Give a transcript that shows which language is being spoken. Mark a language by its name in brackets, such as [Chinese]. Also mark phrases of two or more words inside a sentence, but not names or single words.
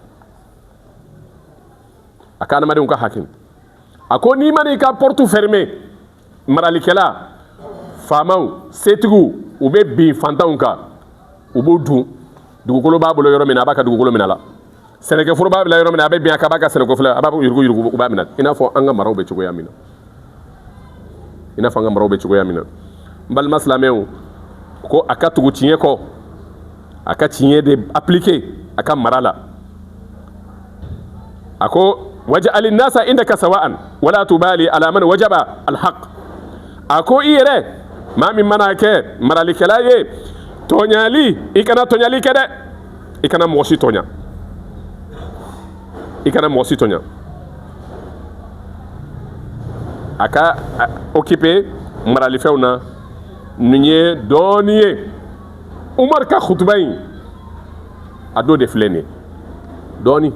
[Bambara] a ka adamadenw ka hakim a ko n'i ma n'i ka [French] porte fermé [Bambara] maralikɛla faamaw setigiw u bɛ bin fantanw kan u b'o dun dugukolo b'a bolo yɔrɔ min na a b'a ka dugukolo minɛ la sɛnɛkɛforo b'a bila yɔrɔ min na a bɛ bin a kan a b'a ka sɛnɛkɛforo a b'a yurugu u b'a minɛ i n'a fɔ an ka maraw bɛ cogoya min na n balima silamɛw ko a ka tugu tiɲɛ kɔ a ka tiɲɛ de appliquer a ka mara la a ko [Arabic] واجعل الناس عندك سواء ولا تبالي على من وجب الحق [Bambara] a ko i yɛrɛ maa min mana kɛ maralikɛla ye tɔɲali i kana tɔɲali kɛ dɛ i kana mɔgɔ si tɔɲa a ka occuper maralifɛnw na nin ye dɔɔni ye Umar ka khutuba in a dɔ de filɛ nin ye dɔɔni